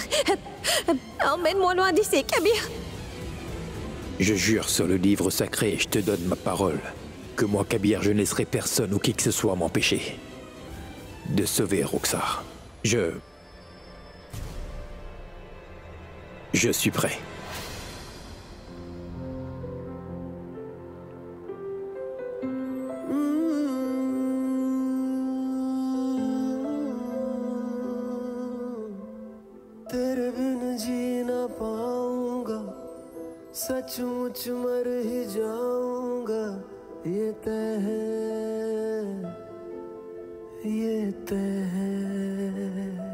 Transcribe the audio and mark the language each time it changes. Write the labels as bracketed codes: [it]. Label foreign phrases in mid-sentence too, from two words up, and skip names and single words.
[fr] Emmène-moi loin d'ici, Kabir. Je jure sur le livre sacré et je te donne ma parole que moi, Kabir, je ne laisserai personne ou qui que ce soit m'empêcher de sauver Roxar. Je suis prêt. [hi] तेरे बिन जी ना पाऊंगा, सचमुच मर ही जाऊंगा, ये तय है, ये तय है।